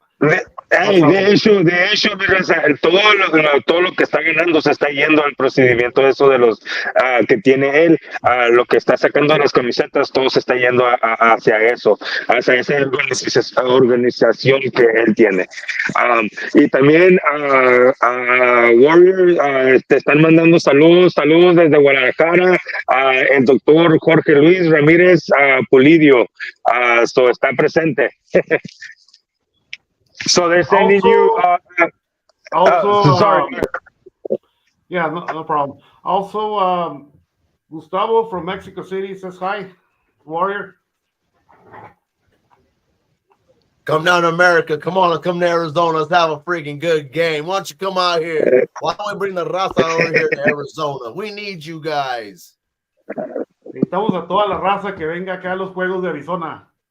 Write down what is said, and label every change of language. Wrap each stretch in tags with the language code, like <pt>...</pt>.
<es>De hecho, mi raza, todo lo que está ganando se está yendo al procedimiento de eso de los que tiene él, lo que está sacando de las camisetas, todo se está yendo hacia eso, hacia esa organización que él tiene. Y también Warrior te están mandando saludos desde Guadalajara, el doctor Jorge Luis Ramírez Pulidio, está presente.</es> <en>So they're sending sorry. Yeah, no problem. Also, Gustavo from Mexico City says hi, Warrior. Come down to America. Come on, come to Arizona. Let's have a freaking good game. Why don't you come out here? Why don't we bring the raza over here to Arizona? We need you guys.</en> <es>Necesitamos a toda la raza que venga acá a los juegos de Arizona.</es>